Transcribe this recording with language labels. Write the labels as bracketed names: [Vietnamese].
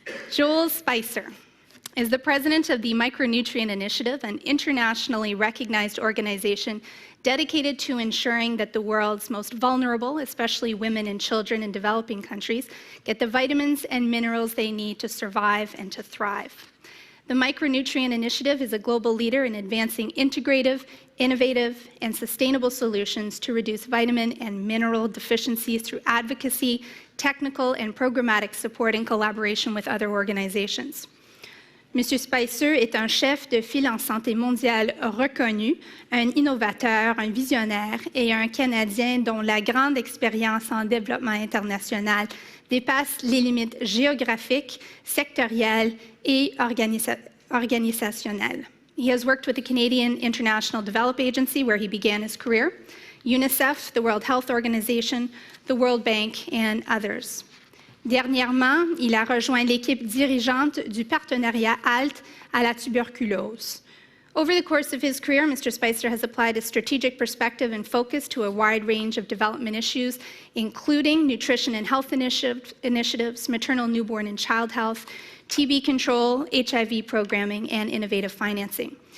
[English] Joel Spicer is the president of the Micronutrient Initiative, an internationally recognized organization dedicated to ensuring that the world's most vulnerable, especially women and children in developing countries, get the vitamins and minerals they need to survive and to thrive. The Micronutrient Initiative is a global leader in advancing integrative, innovative, and sustainable solutions to reduce vitamin and mineral deficiencies through advocacy, technical, and programmatic support in collaboration with other organizations. [French] Monsieur Spicer est un chef de file en santé mondiale reconnu, un innovateur, un visionnaire et un Canadien dont la grande expérience en développement international dépasse les limites géographiques, sectorielles et organisationnelles. [English] He has worked with the Canadian International Development Agency, where he began his career, UNICEF, the World Health Organization, the World Bank, and others. [French] Dernièrement, il a rejoint l'équipe dirigeante du partenariat HALT à la tuberculose. [English] Over the course of his career, Mr. Spicer has applied a strategic perspective and focus to a wide range of development issues, including nutrition and health initiatives, maternal, newborn, and child health, TB control, HIV programming, and innovative financing.